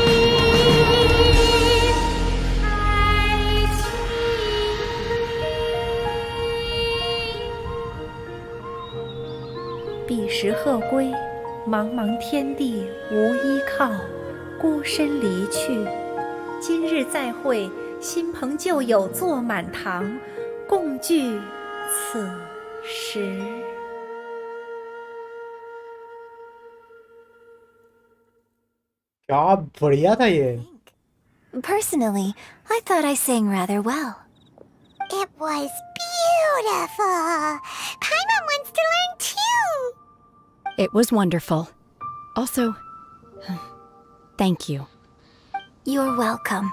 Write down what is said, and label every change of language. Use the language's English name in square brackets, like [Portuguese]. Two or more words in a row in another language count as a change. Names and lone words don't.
[Chinese] 彼时鹤归，茫茫天地无依靠，孤身离去。今日再会，新朋旧友坐满堂，共聚此时。 [Hindi] क्या बढ़िया था ये. [English] Personally, I thought I sang rather well. It was beautiful. Paimon wants to learn too. It was wonderful. Also, thank you. You're welcome.